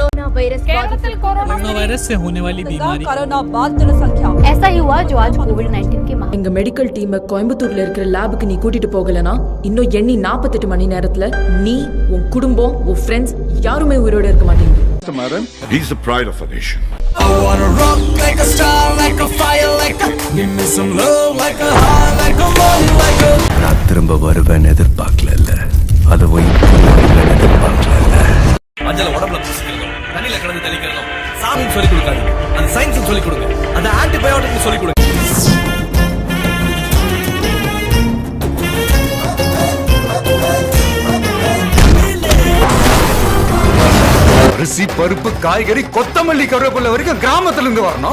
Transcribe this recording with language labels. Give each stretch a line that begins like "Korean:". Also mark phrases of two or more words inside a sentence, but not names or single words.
Hindi: कोरोना वायरस से होने वाली बीमारी कोरोना बाधित जनसंख्या ऐसा ही हुआ जो आज कोविड-19 के
Tamil: எங்க
English: medical team
Tamil: கோயம்புத்தூர்ல இருக்கிற லேபுக்கு நீ கூட்டிட்டு போகலனா இன்னும் எண்ணி 48 மணி நேரத்துல நீ உன் குடும்பம் உன் ஃப்ரெண்ட்ஸ் யாருமே உயிரோட இருக்க மாட்டீங்க.
English: He's the pride of a nation. I wanna rock like a star, like a fire, like a give me some love, like a heart, like a moon, like a
Tamil: நான் திரும்ப வருவேன் எதிர்பார்க்கல அதுவும் எதிர்பார்க்கல. மஞ்சள உடம்புல பூசிக்கிறதும் தண்ணியில கலந்து தெளிக்கிறதும் சாமின்னு சொல்லி கொடுக்காதீங்க, அந்த சயின்ஸ் சொல்லி கொடுங்க, அந்த ஆன்டிபயோட்டிக் சொல்லி கொடுங்க. அரிசி பருப்பு காய்கறி கொத்தமல்லி கருவேப்பிலை வரைக்கும் கிராமத்துல இருந்து வரணும்.